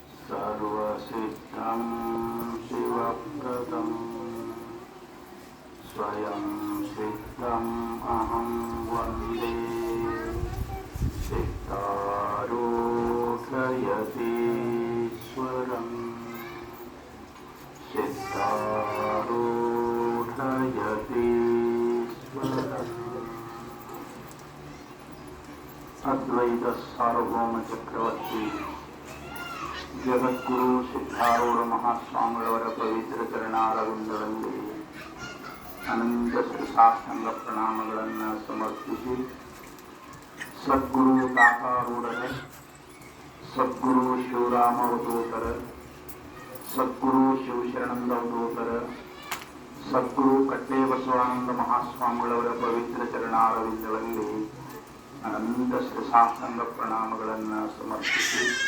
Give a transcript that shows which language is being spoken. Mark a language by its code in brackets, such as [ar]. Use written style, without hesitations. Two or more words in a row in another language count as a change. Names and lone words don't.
[sa] सर्वसिद्धं शिवप्रदं स्वयं सिद्धम् अहं वन्दे सिद्धारूढयतीश्वरम् सिद्धारूढयतीश्वरम् अद्वैत सार्वभौम चक्रवर्ती [kn] ಜಗದ್ಗುರು ಸಿದ್ಧಾರೂಢ ಮಹಾಸ್ವಾಮಿಗಳವರ ಪವಿತ್ರ ಚರಣಾರವಿಂದಗಳಲ್ಲಿ ಅನಂತ ಶ್ರೀಸಾಷ್ಟಾಂಗ ಪ್ರಣಾಮಗಳನ್ನು ಸಮರ್ಪಿಸಿ, ಸದ್ಗುರು ತಾತಾರೂಢರ, ಸದ್ಗುರು ಶಿವರಾಮ ಅವಧೂತರ, ಸದ್ಗುರು ಶಿವಶರಣಂದ ಅವಧೂತರ, ಸದ್ಗುರು ಕಟ್ಟೆ ಬಸವಾನಂದ ಮಹಾಸ್ವಾಮಿಗಳವರ ಪವಿತ್ರ ಚರಣಾರವಿಂದಗಳಲ್ಲಿ ಅನಂತ ಶ್ರೀಸಾಷ್ಟಾಂಗ ಪ್ರಣಾಮಗಳನ್ನು ಸಮರ್ಪಿಸಿ,